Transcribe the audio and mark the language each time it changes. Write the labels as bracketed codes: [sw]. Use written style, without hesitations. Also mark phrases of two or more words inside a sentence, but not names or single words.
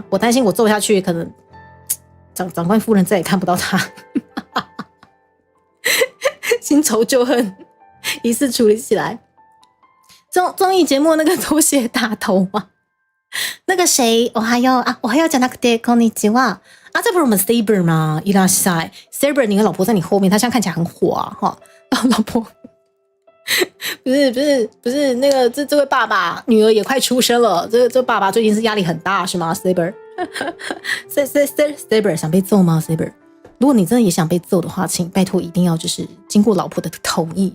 [zh] 我担心我揍下去，可能长官夫人再也看不到他。新仇旧恨一次处理起来。综艺节目那个拖鞋打头吗？那个谁，我还要讲那个 de こんにちは这不是我们 Saber 吗？伊拉塞 Saber， 你的老婆在你后面，她现在看起来很火然后老婆不是那个这位爸爸女儿也快出生了，这爸爸最近是压力很大是吗 ？Saber Saber 想被揍吗 ？Saber， 如果你真的也想被揍的话，请拜托一定要就是经过老婆的同意。